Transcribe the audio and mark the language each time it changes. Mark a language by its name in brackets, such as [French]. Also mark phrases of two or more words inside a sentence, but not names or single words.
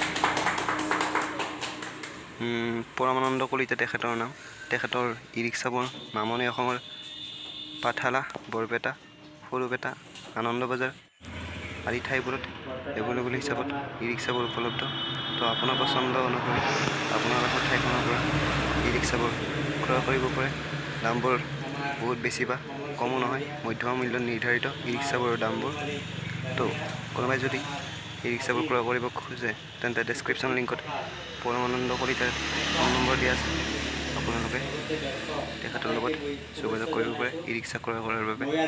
[Assamese] পৰমানন্দ কলিতা তেখেতৰ নাম তেখেতৰ ই ৰিক্সাবোৰ নামনি অসমৰ পাঠালা বৰপেটা সৰুপেটা আনন্দ বজাৰ আদি ঠাইবোৰত এভেইলেবল হিচাপত ই ৰিক্সাবোৰ উপলব্ধ তো আপোনাৰ পছন্দ অনুসৰি আপোনালোকৰ ঠাইখনৰ পৰা ই ৰিক্সাবোৰ ক্ৰয় কৰিব পাৰে দামবোৰ বহুত বেছি বা কমো নহয় মধ্যম মূল্য নিৰ্ধাৰিত ই ৰিক্সাবোৰৰ দামবোৰ তো কোনোবাই যদি ই ৰিক্সাবোৰ ক্ৰয় কৰিব খোজে তেন্তে [English] description linkot [Assamese] পৰমানন্দ কলিতাৰ ফোন নম্বৰ দিয়া আছে আপোনালোকে তেখেতৰ লগত যোগাযোগ কৰিব পাৰে ই ৰিক্সা ক্ৰয় কৰাৰ বাবে